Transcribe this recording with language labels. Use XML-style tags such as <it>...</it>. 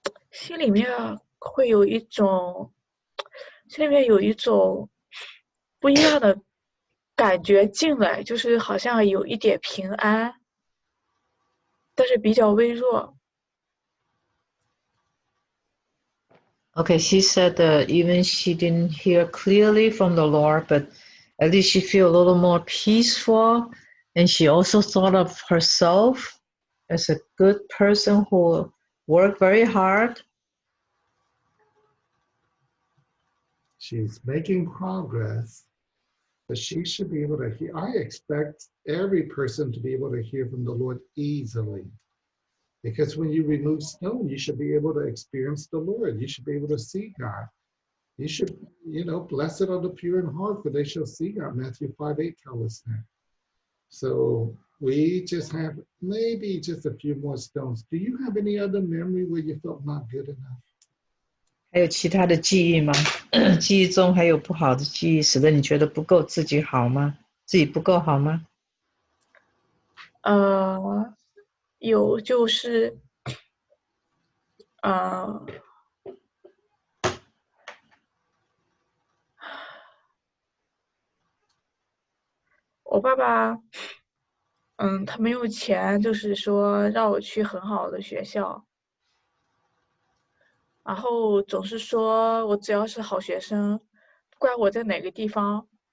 <zh>心里面会有一种，心里面有一种不一样的感觉进来，就是好像有一点平安，但是比较微弱。</zh> <en>Okay, she said that even she didn't hear clearly from the Lord, but at least she feel a little more peaceful. And she also thought of herself as a good person who worked very hard. She's making progress, But she should be able to hear. I expect every person to be able to hear from the Lord easily. Because when you remove stone, you should be able to experience the Lord. You should be able to see God. You should, blessed are the pure in heart, for they shall see God. Matthew 5:8 tells us that. So we just have maybe just a few more stones. Do you have any other memory where you felt not good enough?</en> <zh>还有其他的记忆吗？记忆中还有不好的记忆，使得你觉得不够自己好吗？自己不够好吗？有就是我爸爸，他没有钱，就是说让我去很好的学校，然后总是说我只要是好学生，不管我在哪个地方，</zh>